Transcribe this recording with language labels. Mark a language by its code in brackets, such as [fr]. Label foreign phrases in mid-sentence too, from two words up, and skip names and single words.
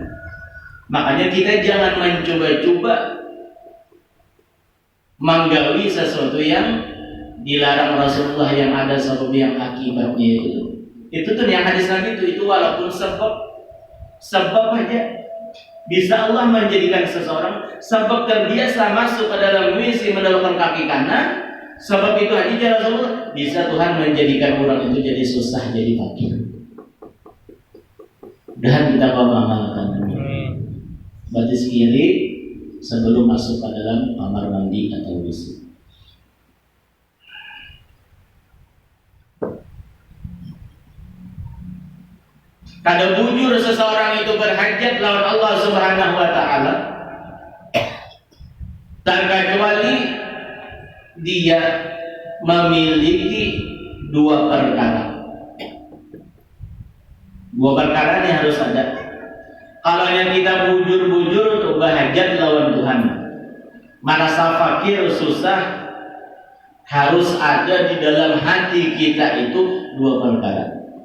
[bjn] Makanya kita jangan mencoba-coba menggawi sesuatu yang dilarang Rasulullah, yang ada sebab yang akibatnya itu tuh yang hadis Nabi itu walaupun sebab aja bisa Allah menjadikan seseorang sebab terbiasa masuk ke dalam WC mendahulukan kaki kanan, sebab itu aja Rasulullah bisa Tuhan menjadikan orang itu jadi susah, jadi fakir. Dan kita mengamalkan batis kiri sebelum masuk ke dalam kamar mandi atau WC. Kada bujur seseorang itu berhajat lawan Allah [ar] Subhanahu wa taala [bjn] terkecuali dia memiliki dua perkara. [id] Dua perkara ini harus ada. [bjn] Kalau yang kita bujur-bujur untuk berhajat lawan Tuhan, merasa fakir, susah, harus ada di dalam hati kita itu dua perkara.